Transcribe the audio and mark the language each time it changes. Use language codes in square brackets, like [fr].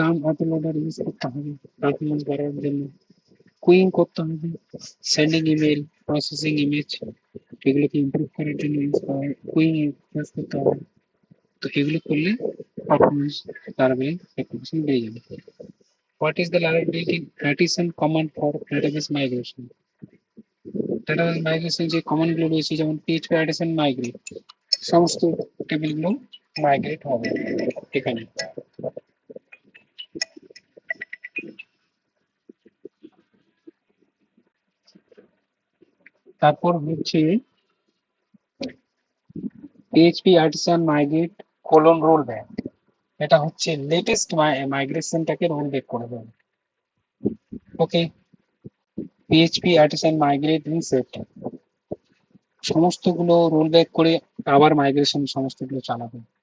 [bn] Auto loader use করতে হবে performance বাড়ানোর জন্য, কুইং করতে হবে, সেন্ডিং ইমেল, প্রসেসিং ইমেজ, এগুলোকে ইমপ্রুভ করার জন্য ইউজ করা হয়, কুইং ইউজ করতে হবে। তো এগুলো করলে পারফরমেন্স লারাভেল অ্যাপ্লিকেশন বেড়ে যাবে। [en] What is the Laravel built-in artisan command for database migration? [bn] database migration যে কমান্ড গুলো রয়েছে, যেমন php artisan migrate, সমস্ত টেবিলগুলো মাইগ্রেট হবে এখানে। তারপর হচ্ছে PHP artisan migrate colon rollback. এটা হচ্ছে লেটেস্ট মাইগ্রেশনটাকে রোল ব্যাক করে দেবে। ওকে, পিএইচপি আর্টিসান মাইগ্রেট রিসেট সমস্তগুলো রোল ব্যাক করে আবার মাইগ্রেশন সমস্তগুলো চালাবে।